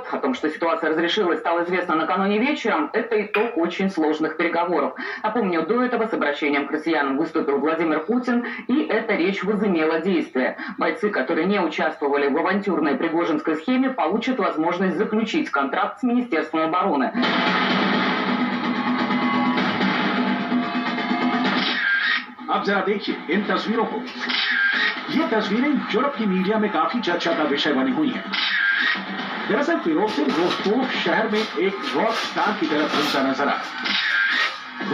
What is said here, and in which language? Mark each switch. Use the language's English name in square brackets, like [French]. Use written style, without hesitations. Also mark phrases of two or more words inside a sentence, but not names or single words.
[Russian] О том, что ситуация разрешилась, стало известно накануне вечером. Это итог очень сложных переговоров. Напомню, до этого с обращением к россиянам выступил Владимир Путин, и эта речь возымела действие. Бойцы, которые не участвовали в авантюрной пригожинской схеме, получат возможность заключить контракт с Министерством обороны. [Hindi] अब जरा देखिए इन तस्वीरों को। ये तस्वीरें यूरोप की मीडिया में काफी चर्चा का विषय बनी हुई हैं। दरअसल पेरोक्सिन रोस्तोव शहर में एक रॉक स्टार की तरह घूमता नजर आया।